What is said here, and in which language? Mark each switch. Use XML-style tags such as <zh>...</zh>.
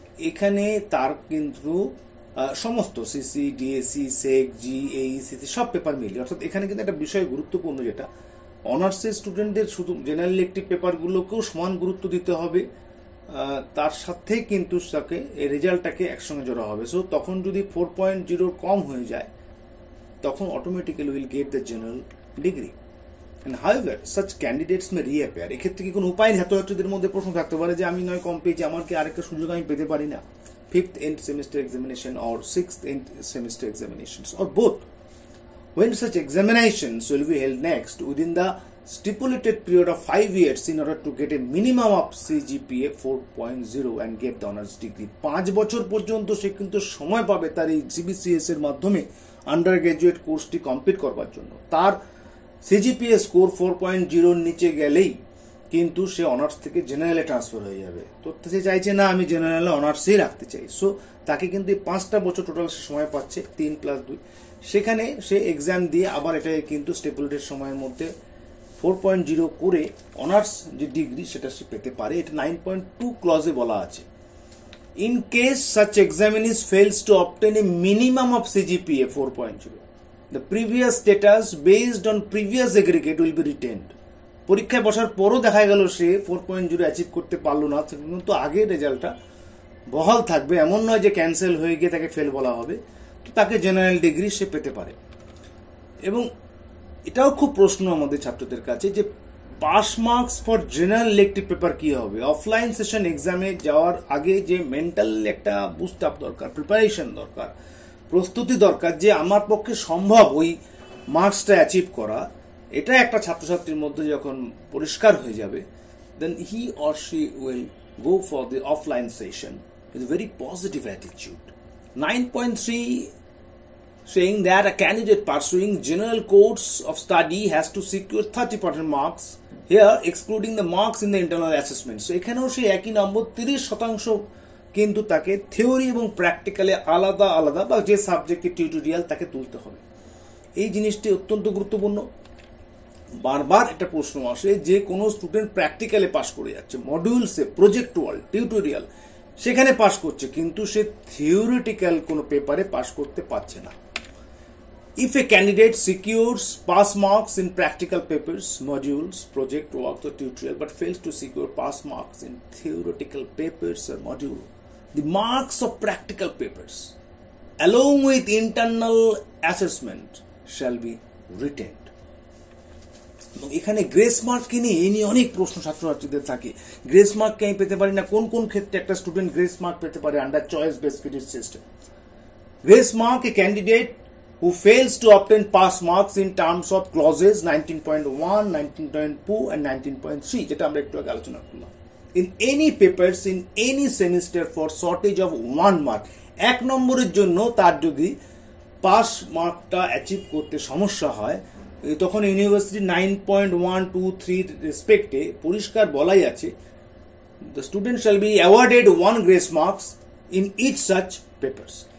<bn>এখানে তার কিন্তু সমস্ত সিসি, ডিএসসি, সেক, জি, এইসিসি সব পেপার মিলিয়ে, অর্থাৎ এখানে কিন্তু একটা বিষয় গুরুত্বপূর্ণ, যেটা অনার্সের স্টুডেন্টদের শুধু জেনারেল ইলেকটিভ পেপারগুলোকেও সমান গুরুত্ব দিতে হবে, তার সাথে কিন্তু তাকে রেজাল্টটাকে একসঙ্গে জোড়া হবে। সো তখন যদি 4.0 কম হয়ে যায়, তখন</bn> <en>Automatically will get the general degree. And however such candidates may reappear.</en> <bn>এক্ষেত্রে কি কোনো উপায় নেই? ছাত্রছাত্রীদের মধ্যে প্রশ্ন থাকতে পারে যে আমি নয় কম পেয়েছি, আমার কি আরেকটা সুযোগ আমি পেতে পারি না?</bn> <en>5th end semester examination or 6th end semester examinations or both. When such examinations will be held next within the stipulated period of 5 years in order to get a minimum of CGPA 4.0 and get the honors degree.</en> <bn>5 বছর পর্যন্ত সে কিন্তু সময় পাবে তার এই CBCS এর মাধ্যমে under graduate কোর্সটি কমপ্লিট করবার জন্য। তার CGPA স্কোর 4.0 নিচে গেলেই কিন্তু সে অনার্স থেকে জেনারেলে ট্রান্সফার হয়ে যাবে। তো সে চাইছে না আমি জেনারেলে অনার্সই রাখতে চাই, সো তাকে কিন্তু 5টা বছর টোটাল সে সময় পাচ্ছে, 3+2। সেখানে সে এক্সাম দিয়ে আবার এটাকে কিন্তু স্টেপুলেটেড সময়ের মধ্যে 4.0 করে অনার্স যে ডিগ্রি সেটা সে পেতে পারে। এটা 9.2 ক্লজে বলা আছে।</bn> <en>In case such examinee fails to obtain a minimum of CGPA 4.0, the previous status based on previous aggregate will be retained.</en> <bn>পরীক্ষায় বসার পরও দেখা গেল সে 4.0 অ্যাচিভ করতে পারলো না, কিন্তু আগের রেজাল্টটা বহাল থাকবে, এমন নয় যে ক্যান্সেল হয়ে গিয়ে তাকে ফেল বলা হবে, তো তাকে জেনারেল ডিগ্রি সে পেতে পারে। এবং এটাও খুব প্রশ্ন আমাদের ছাত্রদের কাছে যে</bn> <en>pass marks for general elective paper</en> <bn>কি হবে। অফলাইন সেশন এক্সামে যাওয়ার আগে যে মেন্টাল একটা বুস্ট আপ দরকার, প্রিপারেশন দরকার, প্রস্তুতি দরকার যে আমার পক্ষে সম্ভব ওই মার্কসটা অ্যাচিভ করা, এটা একটা ছাত্রছাত্রীর মধ্যে যখন পরিষ্কার হয়ে যাবে,</bn> <en>then he or she will go for the offline session with a very positive attitude. 9.3 saying that a candidate pursuing general course of study has to secure 30% marks, here excluding the marks in the internal assessment.</en> <bn>So এখানেও সেই একই নম্বর 30% কিন্তু তাকে theory এবং প্র্যাকটিক্যালে আলাদা আলাদা বা যে সাবজেক্টের টিউটোরিয়াল তাকে তুলতে হবে। এই জিনিসটি অত্যন্ত গুরুত্বপূর্ণ। বারবার একটা প্রশ্ন আসে যে কোনো স্টুডেন্ট প্র্যাকটিক্যালে পাস করে যাচ্ছে, মডিউলসে, প্রজেক্ট ওয়ার্ল্ড, টিউটোরিয়াল সেখানে পাস করছে, কিন্তু সে থিওরিটিক্যাল কোনো পেপারে পাস করতে পারছে না।</bn> <en>If a candidate secures pass marks in practical papers, modules, project work or tutorial but fails to secure pass marks in theoretical papers or module, the marks of practical papers along with internal assessment shall be retained.</en> <bn>এখানে grace mark কি নিয়ে এই নিয়ে অনেক প্রশ্ন ছাত্রছাত্রীদের থাকে। Grace mark কে আমি পেতে পারি না, কোন কোন ক্ষেত্রে একটা স্টুডেন্ট গ্রেস মার্ক পেতে পারে under choice based credit system.</bn> <en>grace mark a candidate who fails to obtain pass marks in terms of clauses 19.1, 19.2 and 19.3,</en> <bn>যেটা আমরা একটু আগে আলোচনা করলাম,</bn> <en>in any papers in any semester for shortage of 1 mark,</en> <bn>1 নম্বরের জন্য তার যদি পাস মার্কটা অ্যাচিভ করতে সমস্যা হয়, তখন ইউনিভার্সিটি 9.1, 2, 3 রেসপেক্টে পরিষ্কার বলাই আছে</bn> <en>the student shall be awarded 1 grace marks in each such papers.</en>